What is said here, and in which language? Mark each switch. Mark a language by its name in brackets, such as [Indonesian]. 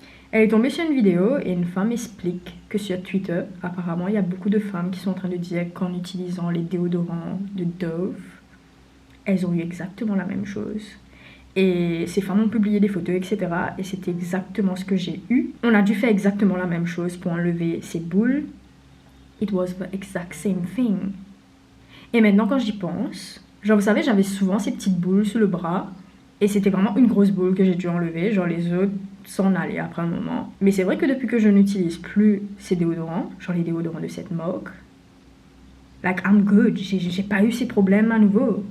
[French] Elle est tombée sur une vidéo et une femme explique que sur Twitter, apparemment il y a beaucoup de femmes qui sont en train de dire qu'en utilisant les déodorants de Dove, elles ont eu exactement la même chose. Et ces femmes ont publié des photos, etc. Et c'était exactement ce que j'ai eu. On a dû faire exactement la même chose pour enlever ces boules. [English] It was the exact same thing. [French] Et maintenant, quand j'y pense, genre, vous savez, j'avais souvent ces petites boules sous le bras. Et c'était vraiment une grosse boule que j'ai dû enlever. Genre, les autres s'en allaient après un moment. Mais c'est vrai que depuis que je n'utilise plus ces déodorants, genre les déodorants de cette marque, [English] like, I'm good, [French] j'ai pas eu ces problèmes à nouveau.